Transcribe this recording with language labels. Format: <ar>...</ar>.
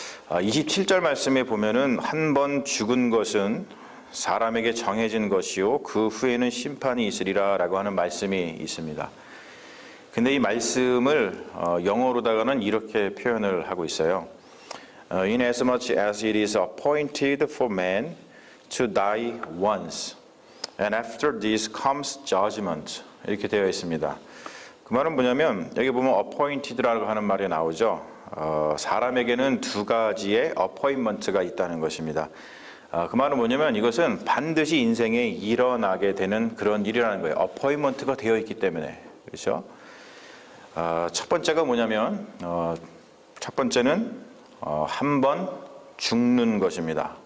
<ko>27절 말씀에 보면은 한 번 죽은 것은 사람에게 정해진 것이요 그 후에는 심판이 있으리라 라고 하는 말씀이 있습니다. 근데 이 말씀을 영어로다가는 이렇게 표현을 하고 있어요.</ko> <en>In as much as it is appointed for man to die once, and after this comes judgment.</en> <ko>이렇게 되어 있습니다. 그 말은 뭐냐면 여기 보면 appointed라고 하는 말이 나오죠. 사람에게는 두 가지의 appointment가 있다는 것입니다. 그 말은 뭐냐면 이것은 반드시 인생에 일어나게 되는 그런 일이라는 거예요. 어포인먼트가 되어 있기 때문에. 그렇죠? 첫 번째가 뭐냐면 첫 번째는 한 번 죽는 것입니다.</ko>